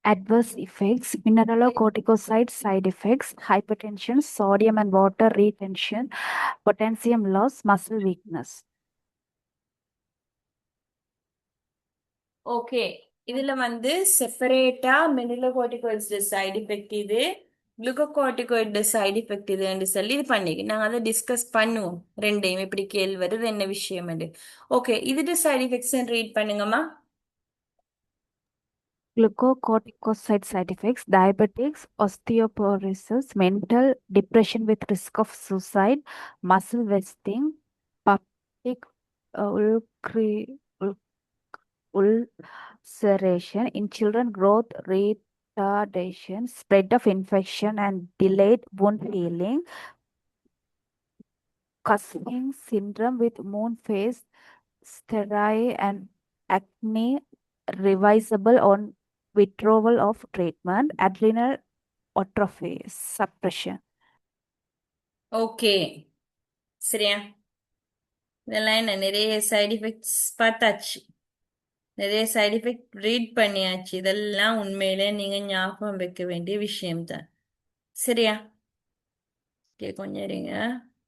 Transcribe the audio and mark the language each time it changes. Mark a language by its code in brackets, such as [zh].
[en] adverse effects, mineralocorticoid side effects, hypertension, sodium and water retention, potassium loss, muscle weakness. [ta] Okay, இதுல வந்து செப்பரேட்டா மினரலோகார்டிகாய்ட்ஸ் side effect இது, glucocorticoid side effect இதுன்னு சொல்லி இது பண்ணிக்கு நாங்க அதை டிஸ்கஸ் பண்ணுவோம். ரெண்டையும் எப்படி கேள்வி வருது என்ன விஷயம். Okay, இதுட்டு side effects read பண்ணுங்கம்மா. [en] Glucocorticoid side effects, diabetics, osteoporosis, mental depression with risk of suicide, muscle wasting, peptic ul- ulceration in children, growth retardation, spread of infection and delayed wound healing, Cushing syndrome with moon face, sterile and acne reversible on withdrawal of treatment, adrenal atrophy suppression. [ta] Okay, சரியா? இதெல்லாம் என்ன, நிறைய side effects பார்த்தாச்சு, நிறைய side effect read பண்ணியாச்சு. இதெல்லாம் உண்மையிலே நீங்க ஞாபகம் வைக்க வேண்டிய விஷயம்தான். சரியா? ஓகே, கொஞ்சம் இருங்க.